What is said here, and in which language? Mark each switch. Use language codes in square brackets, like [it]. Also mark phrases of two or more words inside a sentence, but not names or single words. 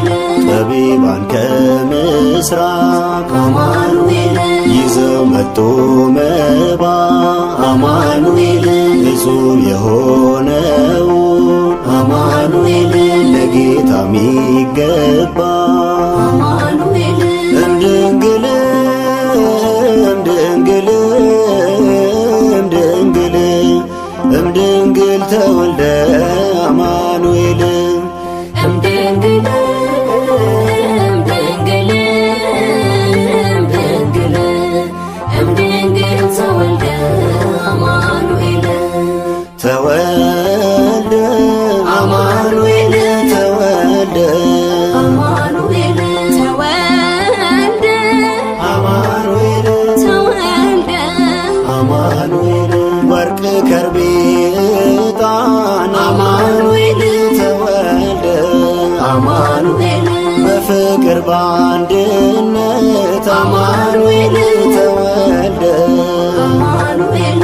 [am] ጠቢባን ከምስራቅ አማኑኤል ይዘው መጡ መባ አማኑኤል እጹብ የሆነው አማኑኤል ለጌታ ሚገባ አማኑኤል [gez] እምድንግል እምድንግል እምድንግል እምድንግል ተወልደ አማኑኤል እምድንግል እምድንግል እምድንግል እምድንግል ተወልደ አማኑኤል ተወልደ አማኑኤል ተወልደ አማኑኤል ተወልደ አማኑኤል ተወልደ [am] አማኑኤል ወርቅ ከርቤ ዕጣን አማኑኤል ተወልደ አማኑኤል በፍቅር በአንድነት አማኑኤል ተወልደ አማኑኤል